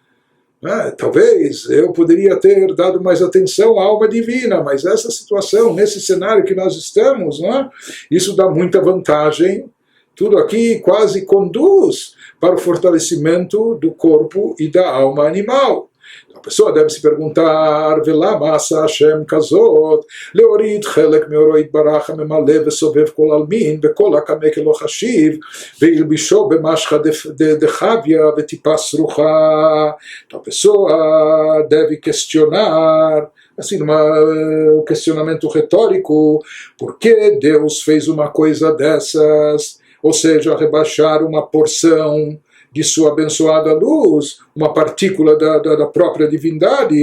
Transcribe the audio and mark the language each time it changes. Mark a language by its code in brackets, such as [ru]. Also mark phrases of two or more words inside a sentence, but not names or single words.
[pt] Talvez eu poderia ter dado mais atenção à alma divina, mas essa situação, nesse cenário que nós estamos, isso dá muita vantagem. Tudo aqui quase conduz para o fortalecimento do corpo e da alma animal. A pessoa deve se perguntar: [he] ולמה עשה השם כזאת להוריד חלק מאורו יתברך הממלא וסובב כל עלמין וכולא קמיה כלא חשיב ולהלבישו במשכא דחויא וטיפה סרוחה. [pt] Então a pessoa deve questionar, assim, um questionamento retórico: por que Deus fez uma coisa dessas? Ou seja, rebaixar uma porção de sua abençoada luz, uma partícula da própria divindade.